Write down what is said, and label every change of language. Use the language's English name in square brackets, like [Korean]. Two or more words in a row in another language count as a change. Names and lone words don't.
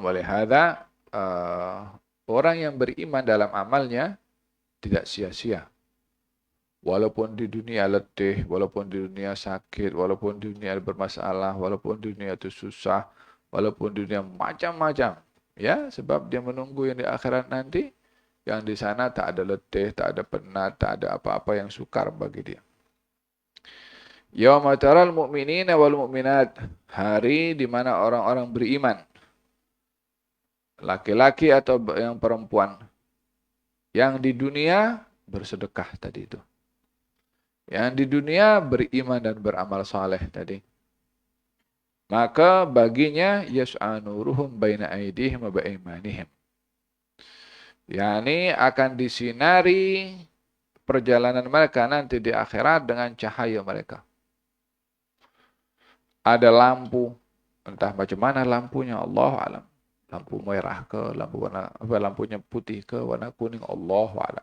[Malay] Oleh hadza, orang yang beriman dalam amalnya tidak sia-sia. Walaupun di dunia letih, walaupun di dunia sakit, walaupun di dunia bermasalah, walaupun di dunia itu susah, walaupun di dunia macam-macam. Ya, sebab dia menunggu yang di akhirat nanti, yang di sana tak ada letih, tak ada penat, tak ada apa-apa yang sukar bagi dia. [Arabic] يوم ترى المؤمنين والمؤمنات. [Malay] Hari di mana orang-orang beriman, laki-laki atau yang perempuan, yang di dunia bersedekah tadi itu. Yang di dunia beriman dan beramal saleh tadi. Maka baginya [Arabic] يسعى نورهم بين أيديهم وبأيمانهم. [Malay] Yani akan disinari perjalanan mereka nanti di akhirat dengan cahaya mereka. Ada lampu, entah macam mana lampunya, [Arabic] الله أعلم. [Malay] Lampu merah ke, lampunya putih ke, warna kuning, [Arabic] الله أعلم.